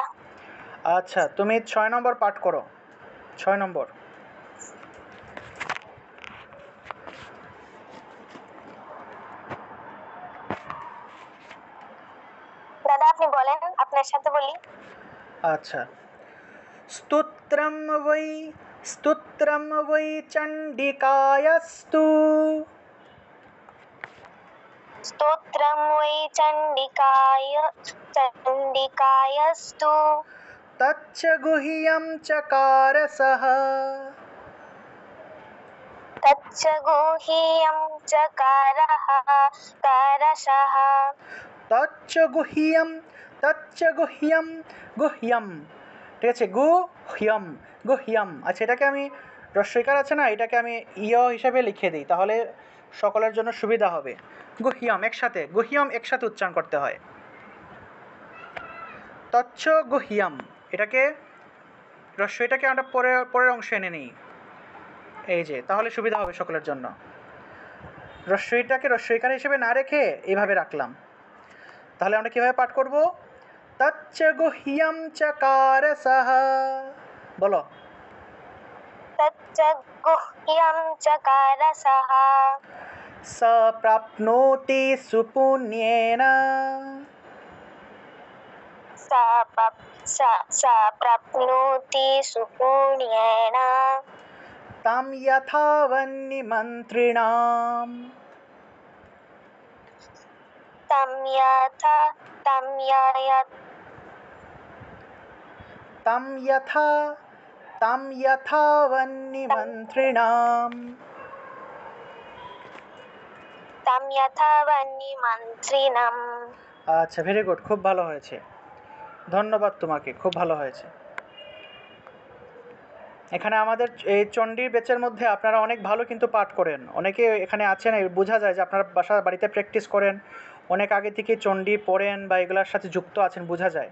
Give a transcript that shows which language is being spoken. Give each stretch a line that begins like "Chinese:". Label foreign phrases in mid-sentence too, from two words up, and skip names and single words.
Bangla: আচ্ছা, তুমি 6 নম্বর পাঠ করো। 6 নম্বর। দাদা আপনি বলেন, আপনার সাথে বলি।
Sanskrit: আচ্ছা, স্তোত্রম वै चण्डिकायस्तु। स्तोत्रं वै चण्डिकायस्तु तच्च गुह्यं चकारसः। तच्च गुह्यं चकारः करसः। तच्च गुह्यं, গুহ্যম,
Bangla: ঠিক আছে?
Sanskrit: গুহ্যম, গুহ্যম।
Bangla: আচ্ছা, এটাকে আমি রস্বইকার আছে না, এটাকে আমি ইয় হিসাবে লিখে দিই, তাহলে সকলের জন্য সুবিধা হবে। গুহ্যম একসাথে, গুহ্যম একসাথে উচ্চারণ করতে হয়।
Sanskrit: তচ্ছ গুহ্যম,
Bangla: এটাকে রস্বইটাকে আমরা পরের অংশে এনে নিই, এই যে, তাহলে সুবিধা হবে সকলের জন্য। রস্বইটাকে রস্বইকার হিসেবে না রেখে এইভাবে রাখলাম, তাহলে আমরা কিভাবে পাঠ করব?
Sanskrit: তচ্চ গুহ্যম চকারসহ, বলো। तच्च गुह्यं चकारसः स प्राप्नोति सुपुण्येन। स प्राप्नोति सुपुण्येन तं यथा वह्निमन्त्रिणाम्। तं यथा वह्निमन्त्रिणाम्। वह्निमन्त्रिणम्।
Bangla: আচ্ছা,
English: very good,
Bangla: খুব ভালো হয়েছে, ধন্যবাদ তোমাকে, খুব ভালো হয়েছে। এখানে আমাদের এই চণ্ডীর ব্যাচের মধ্যে আপনারা অনেক ভালো কিন্তু পাঠ করেন, অনেকে এখানে আছেন, বোঝা যায় যে আপনারা বাড়িতে প্র্যাকটিস করেন, অনেক আগে থেকে চণ্ডী পড়েন বা এগুলোর সাথে যুক্ত আছেন, বোঝা যায়।